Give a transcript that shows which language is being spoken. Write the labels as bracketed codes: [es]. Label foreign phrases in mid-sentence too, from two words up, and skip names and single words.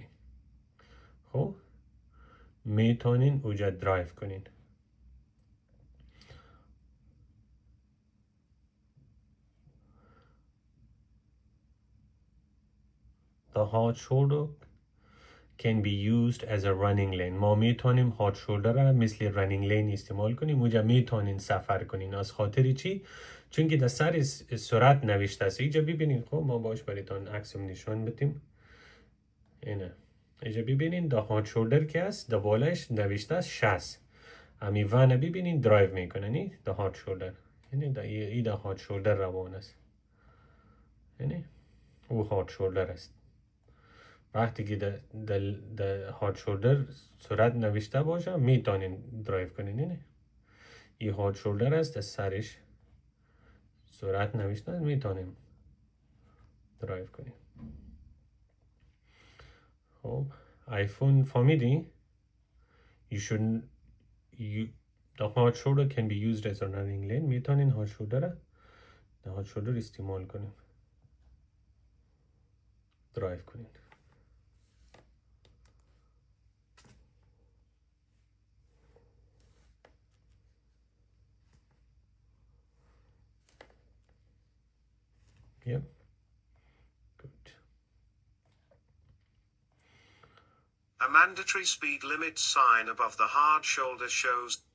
[fa] خب میتونین اونجا درایو کنین. [en] The hard shoulder can be used as a running lane. [fa] ما میتونیم [en] hard shoulder [fa] را مثل [en] running lane [fa] استعمال کنیم. اونجا میتونین سفر کنین. از خاطر چی؟ چون که در سر سرعت نوشته است. اینجا ببینین. خب ما باش برایتان عکسم نشان بدیم. اینه. اینجا ببینین [en] the hard shoulder [fa] که است در بالایش نوشته است 60. امی وانه ببینین درایو میکنه نی [en] the hard shoulder. [fa] یعنی این [en] the hard shoulder [fa] روان است. یعنی او [en] hard shoulder [fa] است. وقتی که در [en] hard shoulder [fa] سرعت نوشته باشه میتونین درایو کنین. اینه این [en] hard shoulder [fa] است در سرش سرعت نوشته است میتونین درایو کنین. خب آیفون فهمیدی؟ [en] the hard shoulder can be used as a running lane. [fa] میتونین [en] hard shoulder [fa] در [en] hard shoulder [fa] استعمال کنین درایو کنین. [en] Yep. Good. A mandatory speed limit sign above the hard shoulder shows